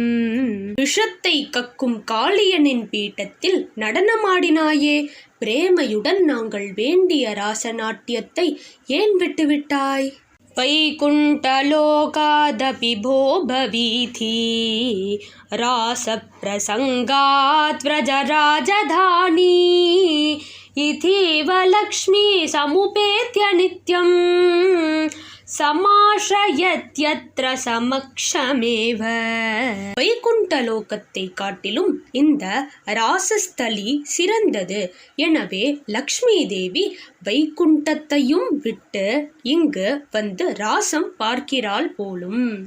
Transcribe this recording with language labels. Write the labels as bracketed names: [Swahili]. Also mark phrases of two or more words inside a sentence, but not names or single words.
[Tamil] விஷத்தை கக்கும் காளியனின் பீட்டத்தில் நடனமாடினாயே, பிரேமையுடன் நாங்கள் வேண்டிய ராசநாட்டியத்தை ஏன் விட்டுவிட்டாய்? [Sanskrit] वैकुण्ठलोकादपि भोभवीति रासप्रसङ्गात् व्रजराजधानी इतीव लक्ष्मी समुपेत्य नित्यं समाश्रयत्यत्र समक्षमेव. [Tamil] வைகுண்டலோகத்தை காட்டிலும் இந்த ராசஸ்தலி சிறந்தது. எனவே லக்ஷ்மி தேவி வைகுண்டத்தையும் விட்டு இங்கு வந்து ராசம் பார்க்கிறாள் போலும்.